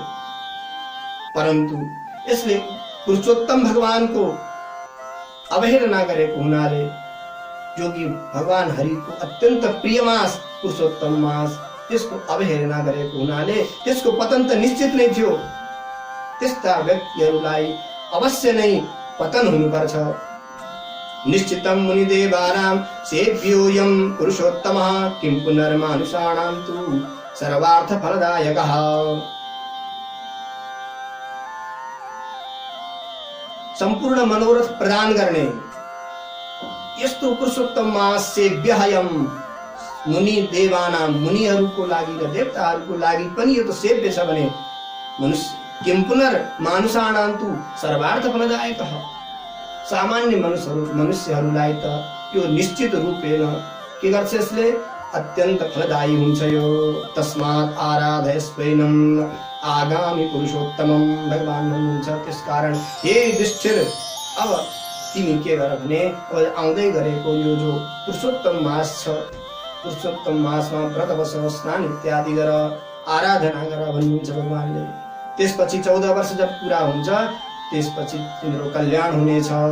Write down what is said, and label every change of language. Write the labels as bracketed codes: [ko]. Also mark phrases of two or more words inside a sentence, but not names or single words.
[ne] परन्तु यसले पुरुषोत्तम भगवानको अवहेलना गरेको हुनाले, जो कि भगवान हरिको अत्यन्त प्रिय मास पुरुषोत्तम मास, त्यसको अवहेलना गरेको हुनाले त्यसको पतन त निश्चित नै थियो। त्यस्ता व्यक्तिहरूलाई अवश्य नै पतन हुनुपर्छ। [sa] निश्चितम मुनिदेवानां सेव्योऽयं पुरुषोत्तमः किं पुनर्मानुषाणां तु सर्वार्थ फलदायकः। [ne] सम्पूर्ण मनोरथ प्रदान गर्ने यस्तो पुरुषोत्तम मास सेव्यहयं, [sa] मुनि देवानाम, [ne] मुनिहरूको लागि र देवताहरूको लागि पनि यो त सेव्य छ भने मनुष्य [sa] किम पुनर् मानुषाणां तु सर्वार्थ फलदायकः। [ne] सामान्य मनुष्यहरूलाई त यो निश्चित रूपेण के गर्छ, यसले अत्यन्त फलदायी हुन्छ यो। [sa] तस्मात् आराधय स्वैनम आगामी पुरुषोत्तमम। [ne] भगवान भन्नुहुन्छ, त्यसकारण हे युधिष्ठिर, अब तिमी के गर भने अब आउँदै गरेको यो जो पुरुषोत्तम मास छ, पुरुषोत्तम मासमा व्रत बस, स्नान इत्यादि गर, आराधना गर भन्नुहुन्छ भगवानले। त्यसपछि 14 वर्ष जब पूरा हुन्छ, त्यसपछि तिम्रो कल्याण हुनेछ।